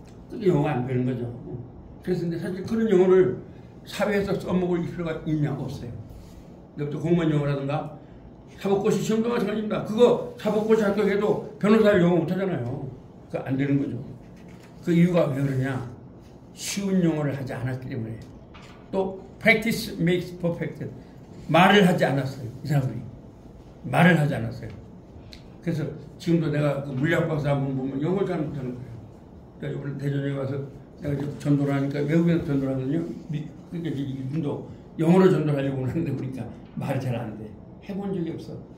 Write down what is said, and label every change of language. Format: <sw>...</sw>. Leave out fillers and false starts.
<ko>그게 영어 안 되는 거죠. 그래서 근데 사실 그런 영어를 사회에서 써먹을 필요가 있냐고 없어요. 여기도 공무원 영어라든가 사법고시 시험도 마찬가지입니다. 그거 사법고시 합격해도 변호사 영어 못하잖아요. 그거 안 되는 거죠. 그 이유가 왜 그러냐? 쉬운 영어를 하지 않았기 때문에.</ko> <en>또 practice makes perfect.</en> <ko>말을 하지 않았어요. 이 사람들이. 말을 하지 않았어요. 그래서 지금도 내가 그 물리학박사 한번 보면 영어를 잘 못하는 거예요. 그러니까 이번에 대전에 와서 내가 이제 전도를 하니까 외국에서 전도를 하거든요. 그러니까 이분도 영어로 전도를 하려고 하는데 보니까 말이 잘 안 돼. 해본 적이 없어.</ko>